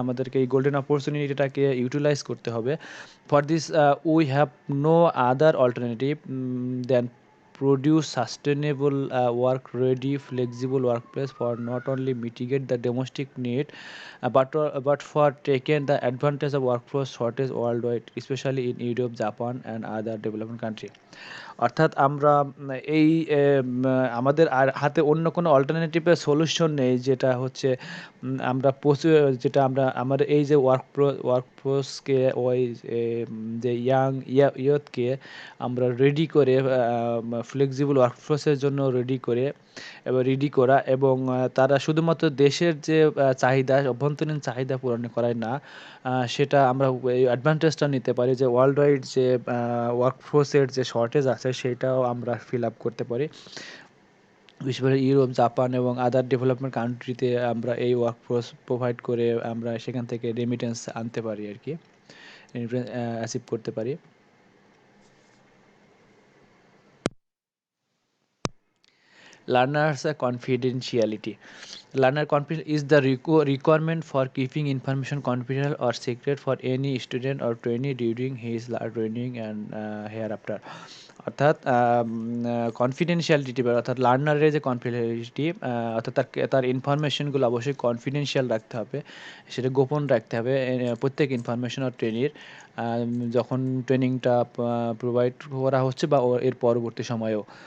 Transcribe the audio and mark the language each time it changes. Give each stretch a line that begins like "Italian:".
Bangla: আমাদেরকে এই golden অপরচুনিটিটাকে utilise করতে হবে।
English: For this we have no other alternative than produce sustainable work ready flexible workplace for not only mitigate the domestic need but for taking the advantage of workforce shortage worldwide, especially in Europe, Japan and other developing country.
Bangla: অর্থাৎ আমরা এই আমাদের আর হাতে অন্য কোনো অল্টারনেটিভের solution নেই, যেটা হচ্ছে আমরা যেটা আমরা আমাদের এই যে ওয়ার্কফোর্সকে ওই যে ইয়ুথকে আমরা রেডি করে ফ্লেক্সিবল ওয়ার্কফোর্সের জন্য রেডি করে এবং রেডি করা এবং তারা শুধুমাত্র দেশের যে চাহিদা অভ্যন্তরীণ চাহিদা পূরণ করায় না, সেটা আমরা এই অ্যাডভান্টেজটা নিতে পারি যে ওয়ার্ল্ড ওয়াইড যে ওয়ার্কফোর্সের যে শর্টেজ আছে সেটাও আমরা ফিল আপ করতে পারি। বিশেষ করে ইউরোপ, জাপান এবং আদার ডেভেলপমেন্ট কান্ট্রিতে আমরা এই ওয়ার্কফোর্স প্রোভাইড করে আমরা সেখান থেকে রেমিটেন্স আনতে পারি আর কি, রেমিটেন্স অ্যাচিভ করতে পারি।
English: Learners confidentiality. Learner confidence is the requirement for keeping information confidential or secret for any student or trainee during his training and hereafter.
Bangla: অর্থাৎ কনফিডেন্সিয়ালিটি অর্থাৎ লার্নারের যে কনফিডেন্সিয়ালিটি অর্থাৎ তার ইনফরমেশনগুলো অবশ্যই কনফিডেন্সিয়াল রাখতে হবে, সেটা গোপন রাখতে হবে প্রত্যেক ইনফরমেশন আর ট্রেনির যখন ট্রেনিংটা প্রোভাইড করা হচ্ছে বা এর পরবর্তী সময়েও।